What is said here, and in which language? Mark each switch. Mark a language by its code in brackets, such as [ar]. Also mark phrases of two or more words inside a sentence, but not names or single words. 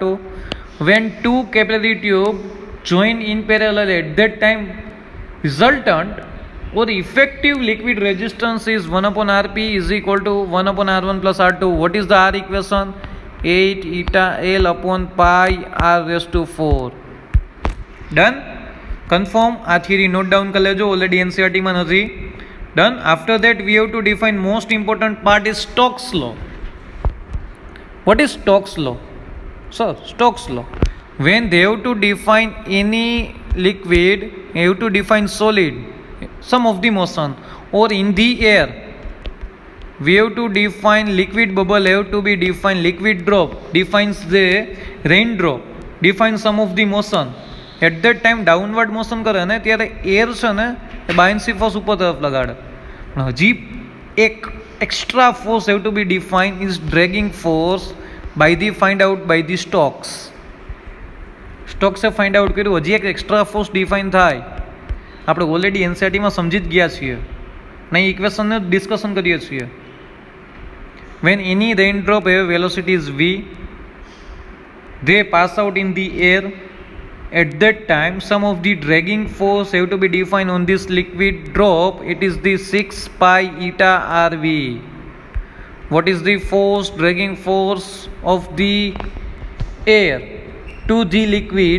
[en] When two capillary tubes join in parallel, at that time resultant or effective liquid resistance is 1 upon Rp is equal to 1 upon R1 plus R2. What is the R equation? 8 eta L upon pi R raised to 4. Done? Confirm? [gu] આ [en] theory note down [gu] કરી લેજો, already NCERT માં નથી. [en] Done? After that we have to define most important part is Stokes law. What is Stokes law? Sir, Stokes law. When they have to define any liquid, they have to define solid, some of the motion, or in the air, we have to define liquid bubble, have to be defined liquid drop, defines the raindrop, defines some of the motion. At that time downward motion [gu] करे ने ત્યારે એર છે ને એ [en] buoyancy force [gu] ઉપર તરફ લગાડે. પણ હજી એક [en] extra force have to be define is dragging force by the find out by the Stokes. [gu] સ્ટોક્સે [en] find out [gu] કર્યું, હજી એક [en] extra force define [gu] થાય. આપણે ઓલરેડી એનસીઆરટીમાં સમજી જ ગયા છીએ ને ઇક્વેશનને ડિસ્કશન કરીએ છીએ. [en] when any rain drop have velocity is v, they pass out in the air. At that time some of the dragging force have to be defined on this liquid drop. It is the 6 pi eta Rv. What is the force, dragging force of the air to the liquid?